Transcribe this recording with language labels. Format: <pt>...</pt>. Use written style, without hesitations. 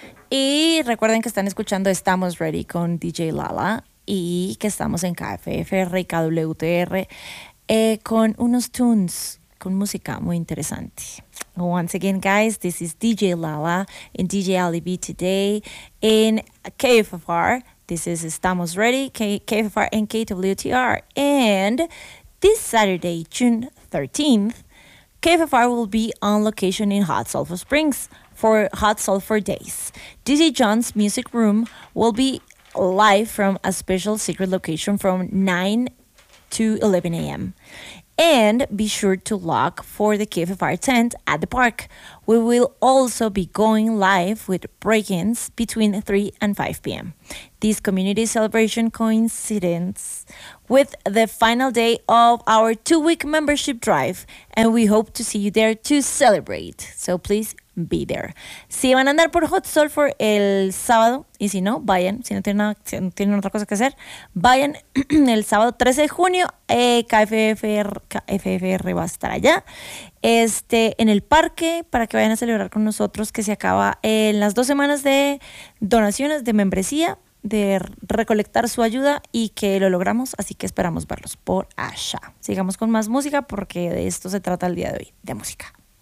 <es>Y recuerden que están escuchando Estamos Ready con DJ Lala y que estamos en KFF, Rica WTR, con unos tunes, con música muy interesante.</es> <en>Once again, guys, this is DJ Lala and DJ Ali B today in KFFR. This is Estamos Ready, KFFR and KWTR. And this Saturday, June 13th, KFFR will be on location in Hot Sulphur Springs for Hot Sulphur Days. DJ John's Music Room will be live from a special secret location from 9 to 11 a.m. And be sure to lock for the KFFR tent at the park. We will also be going live with break-ins between 3 and 5 p.m. This community celebration coincides with the final day of our two-week membership drive, and we hope to see you there to celebrate. So please be there.</en> <es>Si van a andar por Hot Sulphur el sábado, y si no, vayan, si no tienen nada, si no tienen otra cosa que hacer, vayan el sábado 13 de junio, KFFR va a estar allá, en el parque, para que vayan a celebrar con nosotros, que se acaba en las 2 semanas de donaciones, de membresía, de recolectar su ayuda, y que lo logramos, así que esperamos verlos por allá. Sigamos con más música, porque de esto se trata el día de hoy, de música.</es>